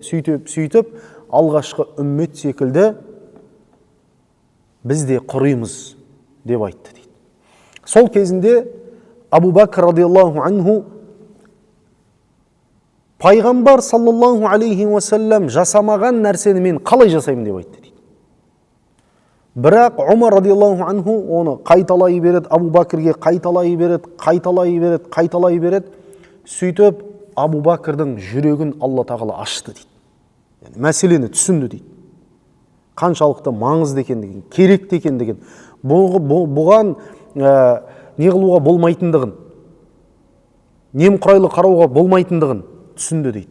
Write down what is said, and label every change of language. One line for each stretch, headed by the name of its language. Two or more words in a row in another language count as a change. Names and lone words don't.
Kazakh: Сөйтіп, алғашқы үммет секілді біз де құрымыз деп айтты дейді. Сол кезінде Абу Бәкір
Arabic: رضي الله عنه
Kazakh: пайғамбар
Arabic: صلى الله عليه وسلم
Kazakh: жасамаған нәрсені мен қалай жасаймын деп айтты дейді. Бірақ Умар
Arabic: رضي الله عنه
Kazakh: оны қайталай береді, Абу Бәкірге қайталай береді. Сөйтіп, Абу Бәкірдің жүрегін Алла тағала ашты дейді. Yani, мәселені түсінді дейді. Қаншалықты маңызды екендігін, керекті екендігін, бұған не қылуға болмайтындығын, немқұрайлы қарауға болмайтындығын түсінді дейді.